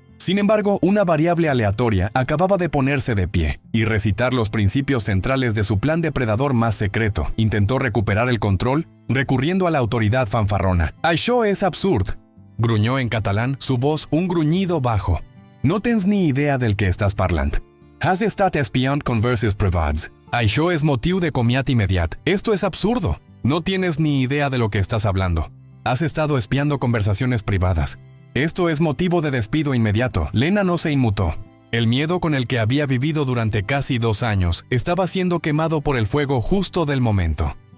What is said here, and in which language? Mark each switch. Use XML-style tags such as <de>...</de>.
<es>Sin embargo, una variable aleatoria acababa de ponerse de pie y recitar los principios centrales de su plan depredador más secreto. Intentó recuperar el control, recurriendo a la autoridad fanfarrona.</es> <ca>«Això és absurd»,</ca> <es>gruñó en catalán, su voz un gruñido bajo.</es> <ca>«No tens ni idea del que estàs parlant. Has estat espiant converses privats. Això és motiu de comiat immediat.</ca> <es>Esto es absurdo. No tienes ni idea de lo que estás hablando. Has estado espiando conversaciones privadas. Esto es motivo de despido inmediato». Lena no se inmutó. El miedo con el que había vivido durante casi 2 años estaba siendo quemado por el fuego justo del momento.</es>